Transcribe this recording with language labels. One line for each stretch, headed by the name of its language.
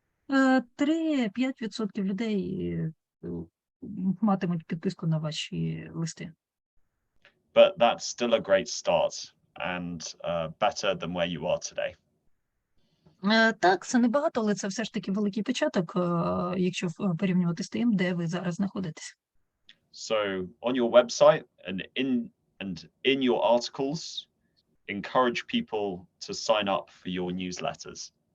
Ukrainian: 3-5% людей матимуть підписку на ваші листи.
English: But that's still a great start and better than where you are today.
Ukrainian: Так, це небагато, але це все ж таки великий початок, якщо порівнювати з тим, де ви зараз знаходитесь.
English: So on your website and in your articles, encourage people to sign up for your newsletters.